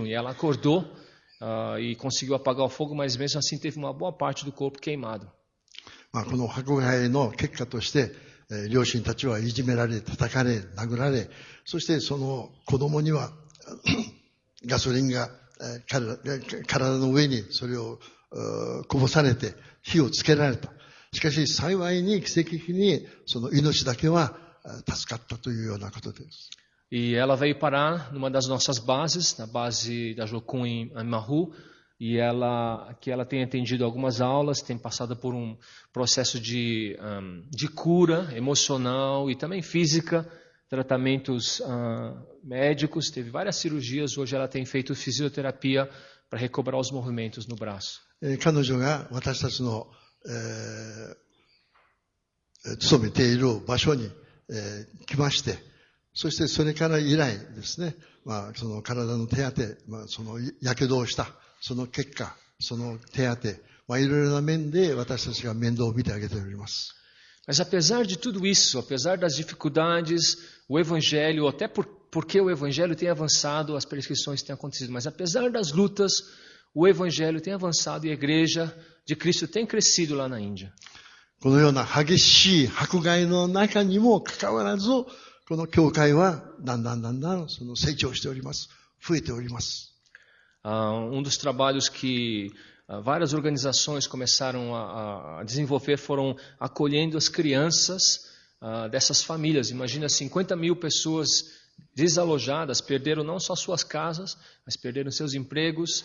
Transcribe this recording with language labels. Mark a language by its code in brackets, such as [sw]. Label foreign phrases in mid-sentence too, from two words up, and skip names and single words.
[pt] E ela acordou e conseguiu apagar o fogo, mas mesmo assim teve uma boa parte do corpo queimado. [ja] この迫害の結果として、両親たちはいじめられ、叩かれ、殴られ、そしてその子供にはガソリンが体の上にそれをこぼされて火をつけられた。しかし幸いに奇跡的にその命だけは助かったというようなことです。 [pt] E ela veio parar numa das nossas bases, na base da Jocum em Mahu, e aqui ela tem atendido algumas aulas, tem passado por um processo de cura emocional e também física, tratamentos médicos, teve várias cirurgias, hoje ela tem feito fisioterapia para recobrar os movimentos no braço. [ja] 彼女が私たちの、勤めている場所に、来まして、そしてそれから以来ですね、その体の手当て、そのやけどをしたその結果、その手当て、いろいろな面で私たちが面倒を見てあげております。 [pt] Mas apesar de tudo isso, apesar das dificuldades, o evangelho, até porque o evangelho tem avançado, as perseguições têm acontecido, mas apesar das lutas, o evangelho tem avançado e a igreja de Cristo tem crescido lá na Índia. [ja] このような激しい迫害の中にもかかわらず、この教会はだんだんその成長しております。増えております。 [pt] Dos trabalhos que várias organizações começaram a desenvolver foram acolhendo as crianças dessas famílias. Imagina 50 mil pessoas desalojadas, perderam não só suas casas, mas perderam seus empregos.